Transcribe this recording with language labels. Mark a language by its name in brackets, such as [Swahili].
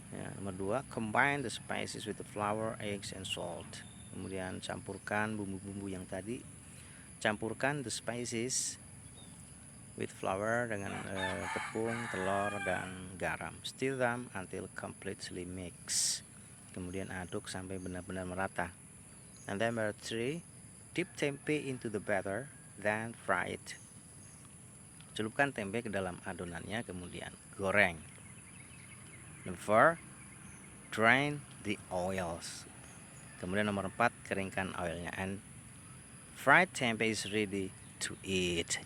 [Indonesian] Nomor 2, [English] combine the spices with the flour, eggs, and salt. [Indonesian] Kemudian campurkan bumbu-bumbu yang tadi. Campurkan [English] the spices with flour [Indonesian] dengan tepung, telur, dan garam. [English] Stir them until completely mix. [Indonesian] Kemudian aduk sampai benar-benar merata. [English] And then number 3, dip tempe into the batter, then fry it. [Indonesian] Celupkan tempe ke dalam adonannya, kemudian goreng. [English] Number 4, drain the oils. [Indonesian] Kemudian nomor 4, keringkan oilnya. [English] And fried tempeh is ready to eat.